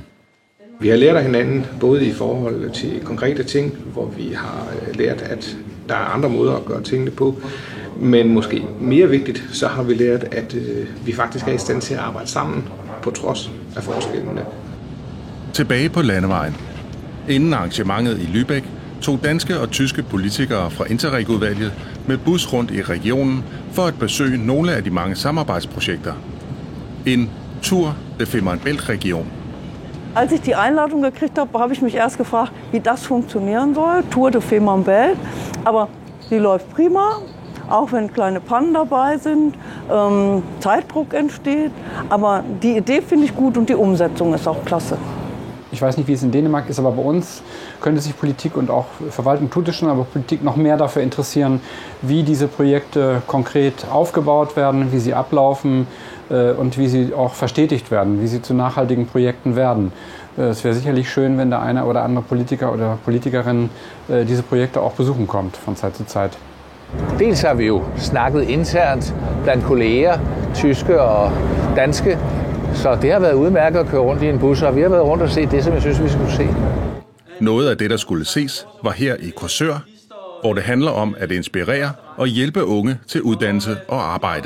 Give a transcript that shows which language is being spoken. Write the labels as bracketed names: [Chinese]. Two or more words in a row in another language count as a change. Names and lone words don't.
[Danish] Vi har lært af hinanden både i forhold til konkrete ting, hvor vi har lært, at der er andre måder at gøre tingene på, men måske mere vigtigt, så har vi lært, at vi faktisk er i stand til at arbejde sammen på trods af forskellene. Tilbage på landevejen. Inden arrangementet i Lübeck tog danske og tyske politikere fra Interreg-udvalget med bus rundt i regionen for at besøge nogle af de mange samarbejdsprojekter. En Tour de Femern Bælt-region. [German] Als ich die Einladung gekriegt habe ich mich erst gefragt, wie das funktionieren soll, Tour de Femern Bält. Aber die läuft prima, auch wenn kleine Pannen dabei sind, Zeitdruck entsteht. Aber die Idee finde ich gut und die Umsetzung ist auch klasse. Ich weiß nicht, wie es in Dänemark ist, aber bei uns könnte sich Politik und auch Verwaltung tut es schon, aber Politik noch mehr dafür interessieren, wie diese Projekte konkret aufgebaut werden, wie sie ablaufen und wie sie auch verstetigt werden, wie sie zu nachhaltigen Projekten werden. Es wäre sicherlich schön, wenn der eine oder andere Politiker oder Politikerin diese Projekte auch besuchen kommt von Zeit zu Zeit. [Danish] Dels har vi jo snakket internt blandt kolleger, tyske og danske, så det har været udmærket at køre rundt i en bus, og vi har været rundt og se det, som jeg synes, vi skulle se. Noget af det, der skulle ses, var her i Korsør, hvor det handler om at inspirere og hjælpe unge til uddannelse og arbejde.